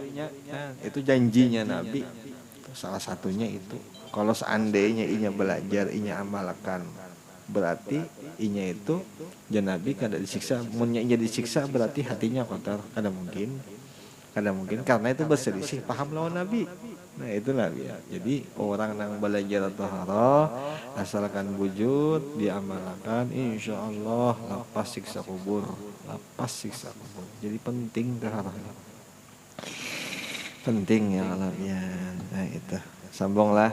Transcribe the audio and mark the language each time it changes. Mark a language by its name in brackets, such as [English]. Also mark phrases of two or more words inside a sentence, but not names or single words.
[Banjar] Nah, itu janjinya Nabi. Salah satunya itu. Kalau seandainya inya belajar, inya amalkan, berarti inya itu Nabi kada disiksa. Munnya inya disiksa berarti hatinya kotor, kada mungkin karena itu berselisih paham lawan Nabi. Nah itulah ya. Jadi orang yang belajar taharah asalkan wujud diamalkan, [Arabic] insya Allah [Banjar] lepas siksa kubur, jadi penting taharahnya, penting ya alamnya. Nah itu sambunglah.